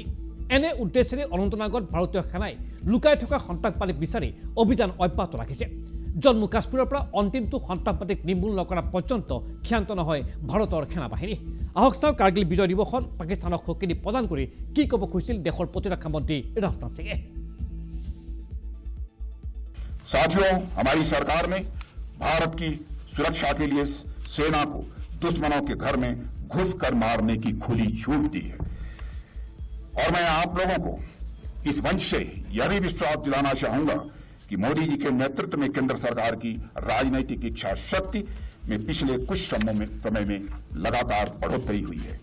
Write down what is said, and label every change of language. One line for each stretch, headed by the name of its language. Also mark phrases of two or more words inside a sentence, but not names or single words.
Assamese: এনে উদ্দেশ্যেৰে অনন্তনাগত ভাৰতীয় সেনাই লুকাই থকা সন্ত্ৰাসবাদীক বিচাৰি অভিযান অব্যাহত ৰাখিছে। জম্মু কাশ্মীৰৰ পৰা অন্তিমটো সন্ত্ৰাসবাদীক নিৰ্মূল নকৰা পৰ্যন্ত ক্ষান্ত নহয় ভাৰতৰ সেনাবাহিনী। আহক চাওঁ কাৰ্গিল বিজয় দিৱসত পাকিস্তানক সকিনি প্ৰদান কৰি কি ক'ব খুজিছিল দেশৰ প্ৰতিৰক্ষা মন্ত্ৰী ৰাজনাথ সিঙে।
Hindi: साथियों, हमारी सरकार ने भारत की सुरक्षा के लिए सेना को दुश्मनों के घर में घुसकर मारने की खुली छूट दी है। और मैं आप लोगों को इस मंच से यह भी विश्वास दिलाना चाहूंगा कि मोदी जी के नेतृत्व में केंद्र सरकार की राजनीतिक इच्छा शक्ति में पिछले कुछ समय में लगातार बढ़ोतरी हुई है।